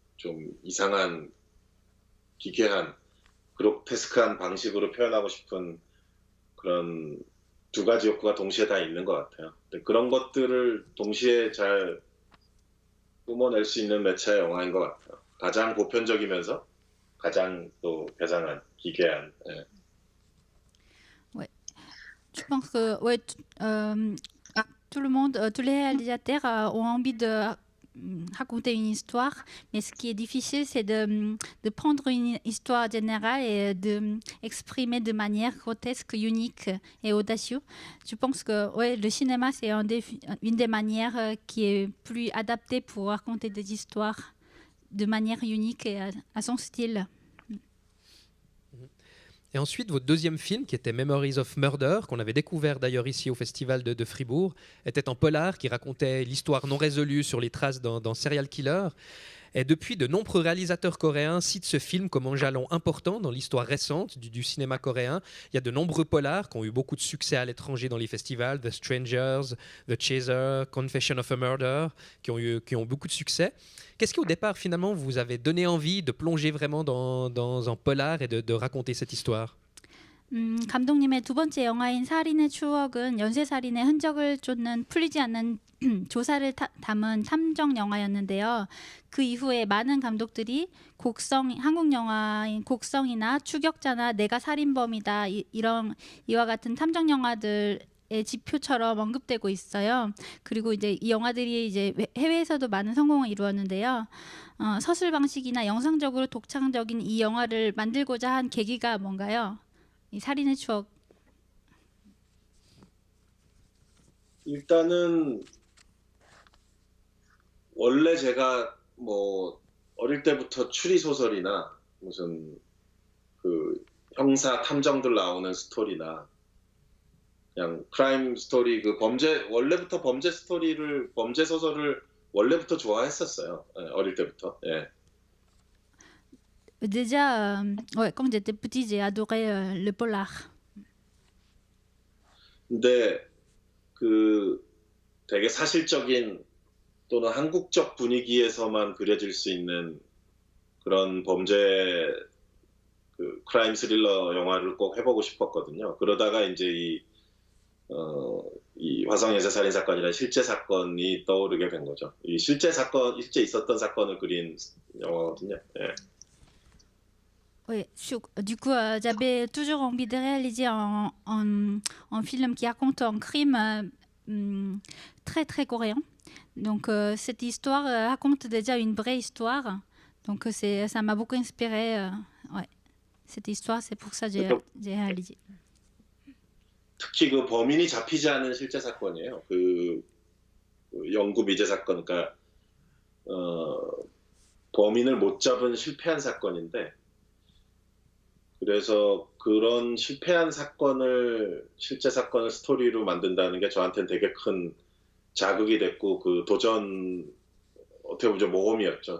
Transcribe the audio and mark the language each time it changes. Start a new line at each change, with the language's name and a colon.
Korean: 좀 이상한 기괴한 그로테스크한 방식으로 표현하고 싶은 그런 두 가지 욕구가 동시에 다 있는 것 같아요. 근데 그런 것들을 동시에 잘 뿜어낼 수 있는 매체의 영화인 것 같아요. 가장 보편적이면서 가장 또 괴상한, 기괴한. 예.
French: Je pense que ouais, tout le monde, tous les réalisateurs ont envie de raconter une histoire, mais ce qui est difficile, c'est de prendre une histoire générale et de exprimer de manière grotesque, unique et audacieuse. Je pense que ouais, le cinéma, c'est une des manières qui est plus adaptée pour raconter des histoires de manière unique et à son style. Et ensuite, votre deuxième film, qui était Memories of Murder, qu'on avait découvert d'ailleurs ici au Festival de Fribourg, était en polar qui racontait l'histoire non résolue sur les traces d'un serial killer. Et depuis, de nombreux réalisateurs coréens citent ce film comme un jalon important dans l'histoire récente du cinéma coréen. Il y a de nombreux polars qui ont eu beaucoup de succès à l'étranger dans les festivals, The Strangers, The Chaser, Confession of a Murder, qui ont beaucoup de succès. Qu'est-ce qui, au départ, finalement, vous avez donné envie de plonger vraiment dans un polar et de raconter cette histoire?
Korean: 감독님의 두 번째 영화인 살인의 추억은 연쇄살인의 흔적을 쫓는 풀리지 않는 조사를 담은 탐정 영화였는데요. 그 이후에 많은 감독들이 한국 영화인 곡성이나 추격자나 내가 살인범이다 이와 같은 탐정 영화들의 지표처럼 언급되고 있어요. 그리고 이제 이 영화들이 이제 해외에서도 많은 성공을 이루었는데요. 서술 방식이나 영상적으로 독창적인 이 영화를 만들고자 한 계기가 뭔가요? 이 살인의 추억. 일단은 원래 제가 뭐 어릴 때부터 추리 소설이나 무슨 그 형사 탐정들 나오는 스토리나 그냥 크라임 스토리 그 원래부터 범죄 소설을 원래부터 좋아했었어요. 어릴 때부터. 예.
French: Déjà, ouais, quand j'étais petit, j'ai adoré le polar.
Korean: 근데 그 되게 사실적인 또는 한국적 분위기에서만 그려질 수 있는 그런 범죄 그 크라임 스릴러 영화를 꼭 해보고 싶었거든요. 그러다가 이제 이 화성 연쇄 살인 사건이라는 실제 사건이 떠오르게 된 거죠. 이 실제 있었던 사건을 그린 영화거든요. 예.
French: Oui, du coup, j'avais toujours envie de réaliser un film qui raconte un crime très très coréen. Donc cette histoire raconte déjà une vraie histoire. Donc ça m'a beaucoup inspiré. Ouais. Cette histoire, c'est pour ça que j'ai réalisé.
Korean: 특히 그 범인이 잡히지 않은 실제 사건이에요. 그 영구 미제 사건, 그러니까 범인을 못 잡은 실패한 사건인데. 그래서 그런 실패한 실제 사건을 스토리로 만든다는 게 저한테는 되게 큰 자극이 됐고 그 어떻게 보면 모험이었죠.